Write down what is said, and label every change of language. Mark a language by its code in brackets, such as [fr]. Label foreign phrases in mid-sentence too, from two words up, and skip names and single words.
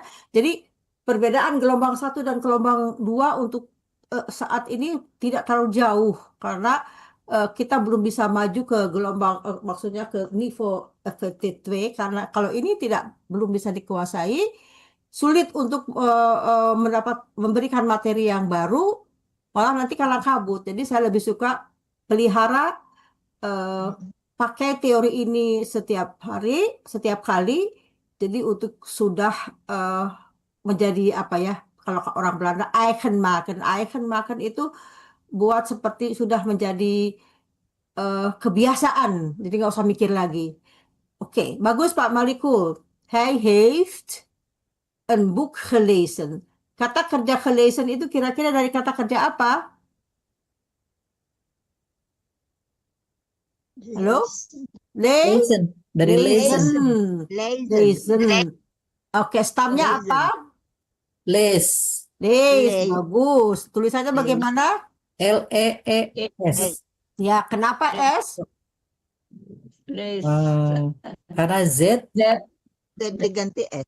[id] Jadi perbedaan gelombang 1 dan gelombang 2 untuk saat ini tidak terlalu jauh, karena kita belum bisa maju ke gelombang maksudnya ke niveau FT2, karena kalau ini belum bisa dikuasai, sulit untuk memberikan materi yang baru, malah nanti kalah kabut. Jadi saya lebih suka pelihara pakai teori ini setiap hari, setiap kali. Jadi untuk sudah menjadi apa ya, kalau orang Belanda [nl] eigen maken [id] itu buat seperti sudah menjadi kebiasaan, jadi nggak usah mikir lagi. Oke, bagus Pak Malikul. [nl] Hij heeft een boek gelezen. [id] Kata kerja gelezen itu kira-kira dari kata kerja apa? Halo? Lezen. Dari lezen. Lezen. Oke, stamnya apa? Les. Bagus. Tulisannya bagaimana? Lees. Ya, kenapa S? Karena Z. Diganti S.